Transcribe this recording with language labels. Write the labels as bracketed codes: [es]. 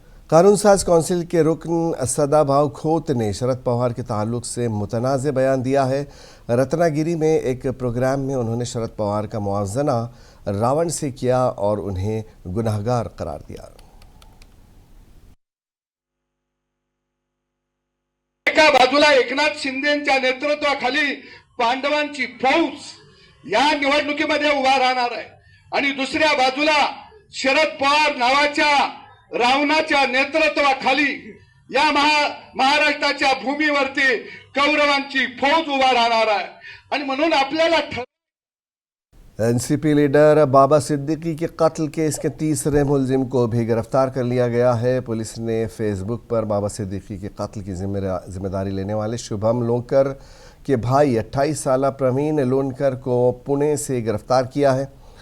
[hi] कानून साज कौंसिल के रुकन सदाभाव खोत ने शरद पवार के ताल्लुक से मुतनाज़ बयान दिया है। रत्नागिरी में एक प्रोग्राम में उन्होंने शरद पवार का मुआवजना रावण से किया और उन्हें गुनाहगार करार दिया। [mr] एका बाजूला एकनाथ शिंदेच्या नेतृत्वाखाली पांडवांची फौज या निवडणुकीमध्ये उभा राहणार आहे आणि दुसऱ्या बाजूला शरद पवार नावाच्या रावणाच्या नेतृत्वाखाली या महाराष्ट्राच्या भूमीवरती कौरवांची फौज उभा राहणार आहे आणि म्हणून आपल्याला [hi] एनसीपी लीडर बाबा सिद्दीकी के कत्ल केस के तीसरे मुलजिम को भी गिरफ्तार कर लिया गया है। पुलिस ने फेसबुक पर बाबा सिद्दीकी के कत्ल की जिम्मेदारी लेने वाले शुभम लोनकर के भाई 28 साला प्रवीण लोनकर को पुणे से गिरफ्तार किया है।